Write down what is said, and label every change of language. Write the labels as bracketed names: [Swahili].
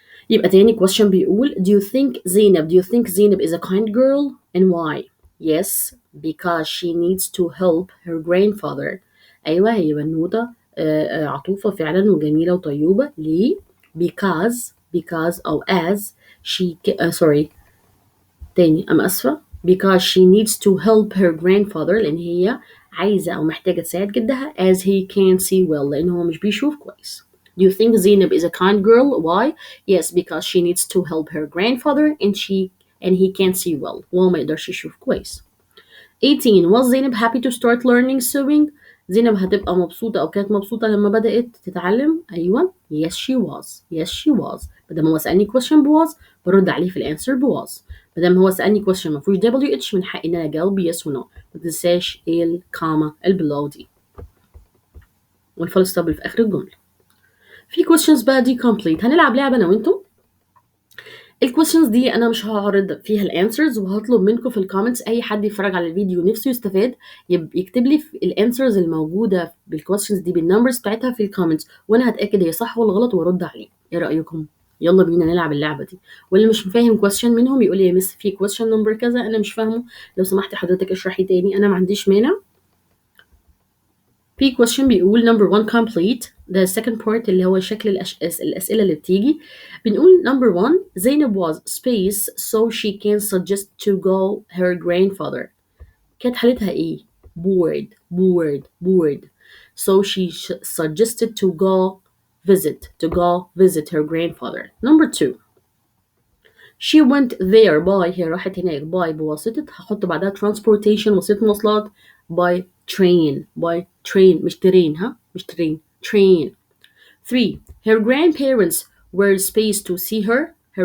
[English] يبقى تاني question بيقول do you think Zainab is a kind girl and why yes because she needs to help her grandfather [Arabic] أيوة هي بنوتة عطوفة فعلا وجميلة وطيوبة ليه [English] because أو as she تاني أنا أسفة because she needs to help her grandfather [Arabic] لأن هي عايزة أو محتاجة تساعد جدها [English] as he can't see well [Arabic] لأن هو مش بيشوف كويس [English] Do you think Zainab is a kind girl? Why? Yes, because she needs to help her grandfather and he can't see well. [Arabic] وهو ما يقدرش يشوف كويس. 18. [English] Was Zainab happy to start learning sewing? [Arabic] زينب هتبقى مبسوطة أو كانت مبسوطة لما بدأت تتعلم؟ أيوة. [English] Yes she was. Yes she was. [Arabic] مادام هو سألني question was برد عليه في الانسر was. مادام هو سألني question ما فيهوش WH من حقي إن أنا أجاوب yes و no. ما تنساش الكاما البلو دي والفول ستوب اللي في آخر الجملة. في questions بقى دي complete. هنلعب لعبة أنا وأنتم. الكويشنز دي انا مش هعرض فيها الانسرز وهطلب منكم في الكومنتس اي حد يتفرج على الفيديو نفسه يستفاد يكتب لي الانسرز الموجوده بالكويشنز دي بالنمبرز بتاعتها في الكومنتس وانا هتاكد هي صح ولا غلط وارد عليه. ايه رايكم؟ يلا بينا نلعب اللعبه دي. واللي مش فاهم كويشن منهم يقول لي يا مس في كويشن نمبر كذا انا مش فاهمه لو سمحتي حضرتك اشرحي تاني انا ما عنديش مانع. في question بيقول [English] number one complete the second part [Arabic] اللي هو شكل الأسئلة اللي بتيجي. [English] بنقول number one زينب was space so she can suggest to go her grandfather. [Arabic] كانت حالتها ايه؟ [English] bored so she suggested to go visit her grandfather. Number two she went there by [Arabic] هي راحت هناك [English] by بواسطة هحط بعدها transportation وسيلة مواصلات by train مش ترين مش train train. 3. Her grandparents were spaced to see her.